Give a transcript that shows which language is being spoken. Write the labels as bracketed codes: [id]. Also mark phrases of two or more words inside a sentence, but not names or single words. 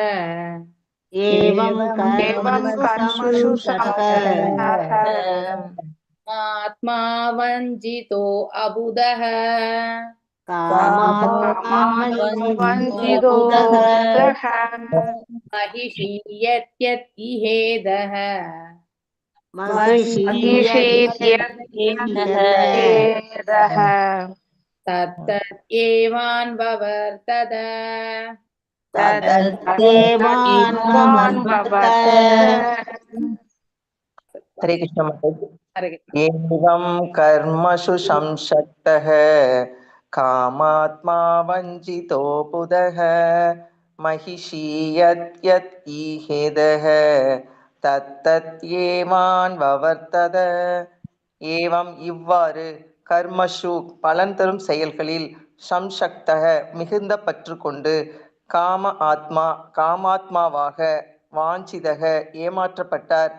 [sa] आत्मा वञ्चितो अबुधः महिषी यत् यत् ईहेतः तत्तत् एवान् ववर्तत [hi] हरे कृष्ण माताजी। [sa] एवं कर्मसु संशक्तः कामात्मा वञ्चितो बुधः महिषी यत् यत् ईहेदः तत्तद्येवान् ववर्तत. [ta] ஏவம் இவ்வாறு கர்மஷு பலன் தரும் செயல்களில் சம்சக்தக மிகுந்த பற்று கொண்டு காமாத்மாவாக வாஞ்சிதக ஏமாற்றப்பட்டார்.